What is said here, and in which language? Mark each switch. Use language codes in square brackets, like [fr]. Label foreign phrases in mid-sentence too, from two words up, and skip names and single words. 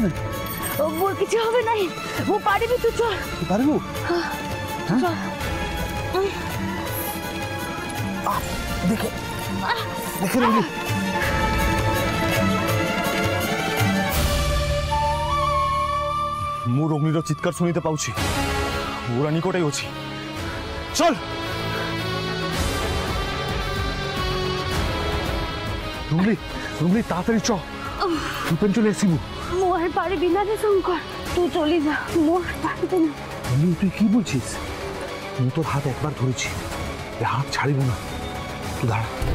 [bn] ওর কিছু হবে নাই, ও পারবি, তুই চল। পারবো? দেখে দেখে রবি, [or] ମୁଁ ରଗ୍ନିର ଚିତ୍କାର ଶୁଣିତେ ପାଉଛି, ପୁରା ନିକଟରେ ଅଛି। [bn] ଚଲ রুমলি, রুমলি তাড়াতাড়ি চ, রূপেন চলে আসিব। মোর পারবি না রে শঙ্কর, তুই চলে যা, মোর পারবে না। রুমলি তুই কি বলছিস? ମୁଁ তোর হাত একবার ধরেছি, এ হাত ছাড়িব না, তুই দাঁড়া।